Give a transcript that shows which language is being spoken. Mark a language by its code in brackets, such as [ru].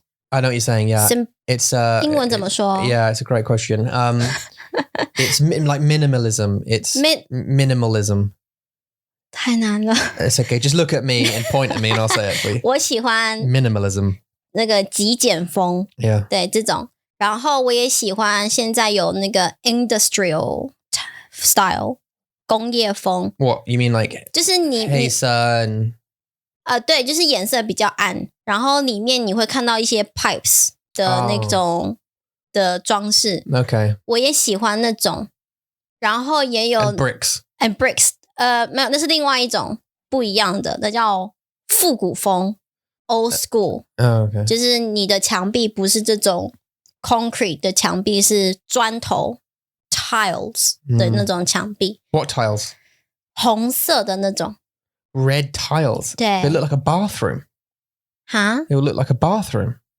[en] I know what you're saying, yeah. It's [zh] 英文怎么说 [en] Yeah, it's a great question. It's like minimalism. It's minimalism. [zh] 太难了 [en] It's okay. Just look at me and point at me and I'll say it for you. [zh] 我喜欢 [en] Minimalism. [zh] 那个极简风 [en] Yeah. [zh] 对这种，然后我也喜欢现在有那个 [en] industrial style [zh] 工业风 [en] What? You mean like [zh] 就是你黑色 [en] and... [zh] 对，就是颜色比较暗，然后里面你会看到一些 pipes 的那种的装饰 [en] Okay. [zh] 我也喜欢那种，然后也有 [en] And bricks. and bricks [zh] 没有，那是另外一种不一样的，那叫复古风 [en] old school Oh, okay. [zh] 就是你的墙壁不是这种 concrete 的墙壁，是砖头 tiles 的那种墙壁 [en] What tiles? [zh] 红色的那种 [en] Red tiles. [zh] 对 [en] They look like a bathroom. 哈 They will look like a bathroom.